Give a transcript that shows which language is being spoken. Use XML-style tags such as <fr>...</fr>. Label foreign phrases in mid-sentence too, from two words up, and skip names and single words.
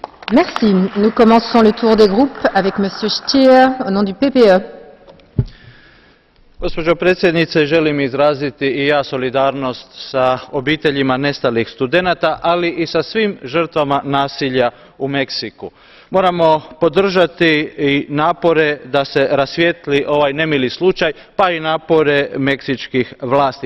<fr>Merci. Nous commençons le tour des groupes avec Monsieur Stier au nom du PPE.</fr> <hr>Gospođo predsjednice, želim izraziti i ja solidarnost sa obiteljima nestalih studenata, ali i sa svim žrtvama nasilja u Meksiku. Moramo podržati i napore da se rasvijetli ovaj nemili slučaj, pa i napore meksičkih vlasti.</hr>